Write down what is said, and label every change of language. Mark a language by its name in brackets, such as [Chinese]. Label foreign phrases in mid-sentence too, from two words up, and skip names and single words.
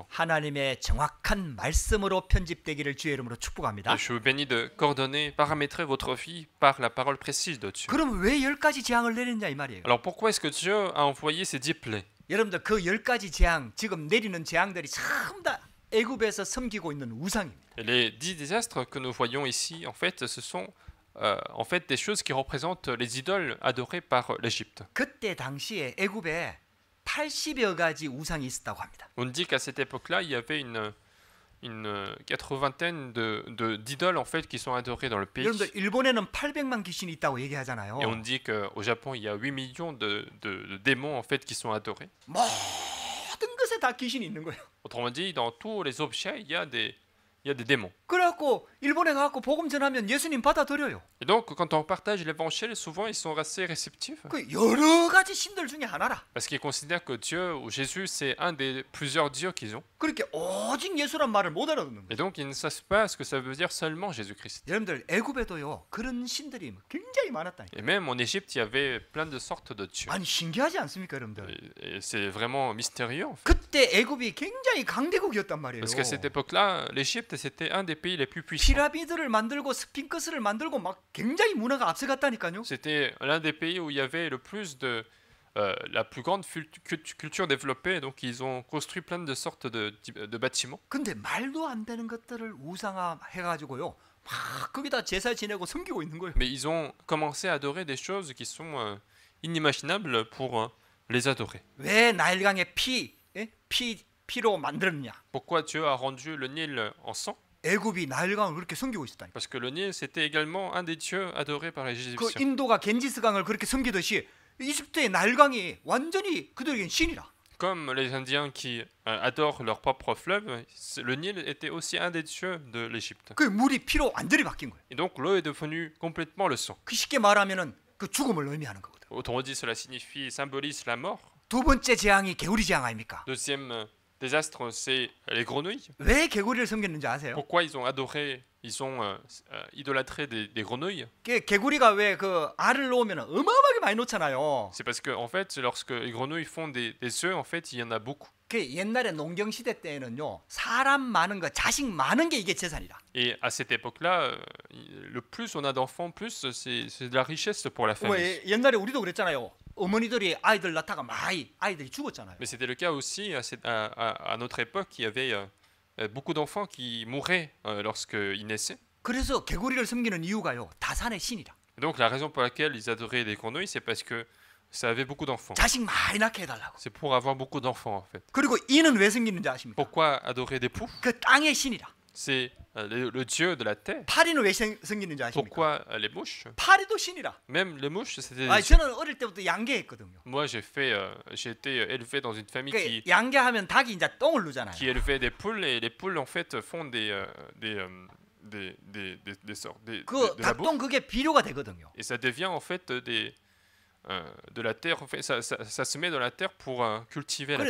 [Korean] 하나님의 정확한 말씀으로 편집되기를 주의 이름으로 축복합니다. [French] Et je vous bénis de coordonner, paramétrer votre vie par la parole précise de Dieu. [Korean] 그럼 왜 10가지 재앙을 내렸냐 이 말이에요. [French] Alors pourquoi est-ce que Dieu a envoyé ces 10 plaies? [Korean] 여러분들 그 10가지 재앙 지금 내리는 재앙들이 전부 다 애굽에서 섬기고 있는 우상입니다. [French] Et les 10 désastres que nous voyons ici, en fait, ce sont en fait des choses qui représentent les idoles adorées par l'Égypte. [Korean] 그때 당시에 애굽에 80여 가지 우상이 있었다고 합니다. [French] On dit qu'à cette époque-là, il y avait une 80aine d'idoles en fait qui sont adorées dans le pays. [Korean] 여러분들 일본에는 800만 귀신이 있다고 얘기하잖아요. [French] Et on dit qu'au Japon, il y a 8 millions de démons en fait qui sont adorés. [Korean] 모든 것에 다 귀신이 있는 거예요. [French] Autrement dit, dans tous les objets, il y a des démons. [Korean] 그래갖고 일본에 가갖고 복음 전하면 예수님 받아들여요. [French] Et donc, quand on partage l'évangile, souvent ils sont assez réceptifs. [Korean] 그 여러 가지 신들 중에 하나라. [French] Parce qu'ils considèrent que Dieu ou Jésus, c'est un des plusieurs dieux qu'ils ont. [Korean] 그렇게 오직 예수란 말을 못 알아듣는 거예요. [French] Et donc, ils ne savent pas ce que ça veut dire seulement Jésus-Christ. [Korean] 여러분들 애굽에도요 그런 신들이 굉장히 많았다니까. [French] Et même en Égypte, il y avait plein de sortes de dieux. [Korean] 아니 신기하지 않습니까, 여러분들? [French] Et c'est vraiment mystérieux en fait. [Korean] 그때 애굽이 굉장히 강대국이었단 말이에요. [French] Parce qu'à cette époque-là, l'Égypte, c'était un des pays les plus puissants. [Korean] 피라미드를 만들고 스핑크스를 만들고 막 굉장히 문화가 앞서갔다니까요. [French] C'était l'un des pays où il y avait le plus de la plus grande culture développée. Donc, ils ont construit plein de sortes de bâtiments. [Korean] 근데 말도 안 되는 것들을 우상화해가지고요. 막 거기다 제사 지내고 섬기고 있는 거예요. [French] Mais ils ont commencé à adorer des choses qui sont inimaginables pour les adorer. [Korean] 왜 나일강에 피 피로 만들었냐? [French] Pourquoi Dieu a rendu le Nil en sang? [Korean] 애굽이 나일강을 그렇게 섬기고 있었다니. [French] Parce que le Nil, c'était également un des dieux adorés par les 그 Égyptiens. [Korean] 인도가 겐지스강을 그렇게 섬기듯이 이집트의 나일강이 완전히 그들에겐 신이라. [French] Comme les Indiens qui adorent leur propre fleuve, le Nil était aussi un des dieux de l'Égypte. [Korean] 그 물이 피로 완전히 바뀐 거예요. [French] Et donc l'eau est devenue complètement le sang. [Korean] 그 쉽게 말하면은 그 죽음을 의미하는 거거든. [French] Autrement dit, cela signifie, symbolise la mort. [Korean] 두 번째 재앙이 개구리 재앙 아닙니까? [French] Deuxième désastre, c'est les grenouilles. [Korean] 왜 개구리를 섬겼는지 아세요? [French] Pourquoi ils ont adoré, ils ont idolâtré des grenouilles? [Korean] 개구리가 왜 그 알을 놓으면 어마어마하게 많이 놓잖아요. [French] C'est parce que en fait, lorsque les grenouilles font des œufs, en fait, il y en a beaucoup. [Korean] 그 옛날에 농경 시대 때에는요, 사람 많은 거, 자식 많은 게 이게 재산이라. [French] Et à cette époque-là, le plus on a d'enfants, plus c'est de la richesse pour la famille. [Korean] 왜 옛날에 우리도 그랬잖아요. 어머니들이 아이들 낳다가 많이 아이들이 죽었잖아요. [French] Mais c'était le cas aussi à notre époque. Il y avait beaucoup d'enfants qui mouraient lorsqu'ils naissaient. [Korean] 그래서 개구리를 섬기는 이유가요, 다산의 신이라. [French] Et donc la raison pour laquelle ils adoraient les grenouilles, c'est parce que ça avait beaucoup d'enfants. [Korean] 자식 많이 낳게 해달라고. [French] C'est pour avoir beaucoup d'enfants en fait. [Korean] 그리고 이는 왜 섬기는지 아십니까? [French] Pourquoi adorer des poux? [Korean] 그 땅의 신이라. [French] C'est le dieu de la terre. [Korean] 파리는 왜 섬기는지 아십니까? [French] Pourquoi les mouches? [Korean] 파리도 신이라. [French] Même les mouches, c'était des 아, dieux. [Korean] 저는 어릴 때부터 양계했거든요. [French] Moi, j'ai été élevé dans une famille [Korean] 그 양계하면 닭이 이제 똥을 누잖아요. [French] qui élevait des poules et les poules en fait font des sortes 그 de la bouffe. [Korean] 닭똥 그게 비료가 되거든요. [French] Et ça devient en fait de la terre. En fait, ça se met dans la terre pour cultiver la